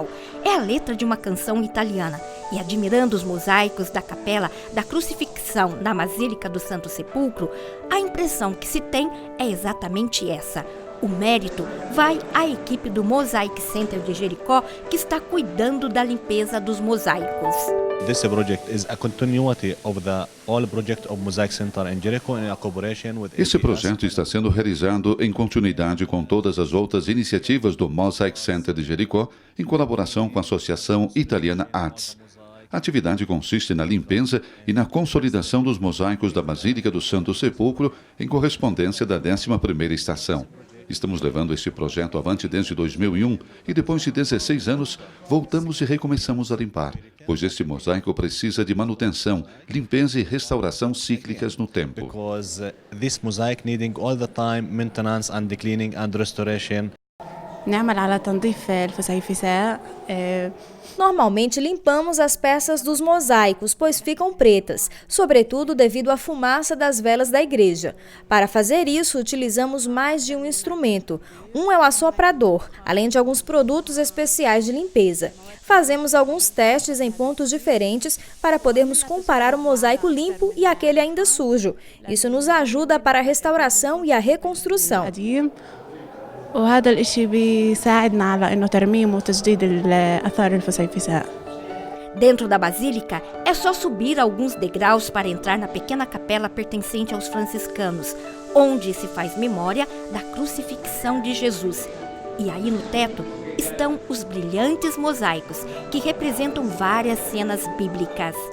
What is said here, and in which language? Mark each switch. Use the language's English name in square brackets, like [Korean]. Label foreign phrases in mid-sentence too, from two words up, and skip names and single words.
[Portuguese] É a letra de uma canção italiana. E admirando os mosaicos da Capela da Crucifixão na Basílica do Santo Sepulcro, a impressão que se tem é exatamente essa. O mérito vai à equipe do Mosaic Center de Jericó, que está cuidando da limpeza dos mosaicos. [English] This project is a continuity of the all project of Mosaic Center in Jericho in collaboration with [Portuguese] Esse projeto está sendo realizado em continuidade com todas as outras iniciativas do Mosaic Center de Jericó, em colaboração com a Associação Italiana ATS. A atividade consiste na limpeza e na consolidação dos mosaicos da Basílica do Santo Sepulcro em correspondência da 11ª estação. Estamos levando este projeto avante desde 2001 e depois de 16 anos voltamos e recomeçamos a limpar, pois este mosaico precisa de manutenção, limpeza e restauração cíclicas no tempo. [English] Because this mosaic needing all the time maintenance and cleaning and restoration. [Arabic] نعمل على تنظيف الفسيفساء. [Portuguese] Normalmente limpamos as peças dos mosaicos, pois ficam pretas, sobretudo devido à fumaça das velas da igreja. Para fazer isso, utilizamos mais de um instrumento. Um é o assoprador, além de alguns produtos especiais de limpeza. Fazemos alguns testes em pontos diferentes para podermos comparar o mosaico limpo e aquele ainda sujo. Isso nos ajuda para a restauração e a reconstrução. [Arabic] وهذا الإشي بيساعدنا على إنه ترميم وتجديد الآثار الفسيفساء. [Portuguese] Dentro da Basílica, é só subir alguns degraus para entrar na pequena capela pertencente aos franciscanos, onde se faz memória da crucifixão de Jesus. E aí no teto estão os brilhantes mosaicos, que representam várias cenas bíblicas.